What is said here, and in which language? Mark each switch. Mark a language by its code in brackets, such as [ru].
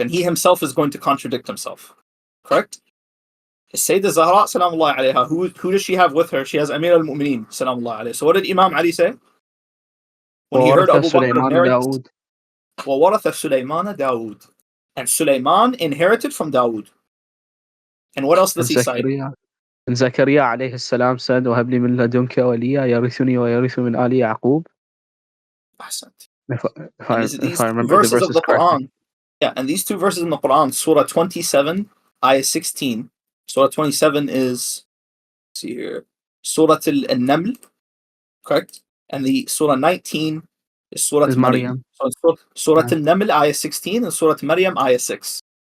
[en] And he himself is going to contradict himself. Correct? Sayyidah Zahra, salamullahi alayha, who does she have with her? She has Amir al-Muminoon, salamullahi alayhi. So what did Imam Ali say? When he heard Abu Bakr narrate, [ar] وَوَرَثَ سُلَيْمَانَ دَاوُد. [en] And Sulaiman inherited from Dawood. And what else does he cite? And Zakaria alayhi salam said, [ar] وَهَبْ لِي مِنْ لَدُنْكَ وَلِيًّا يَرِثُنِي وَيَرِثُ مِنْ آلِ يَعْقُوبَ. [en] If I remember the verses correctly. Yeah, and these two verses in the Quran, Surah 27, Ayah 16. Surah 27 is, let's see here, Surah al-Naml, correct? And the Surah 19 is Surah Maryam. So Surah al-Naml, Ayah 16, and Surah Maryam, Ayah 6.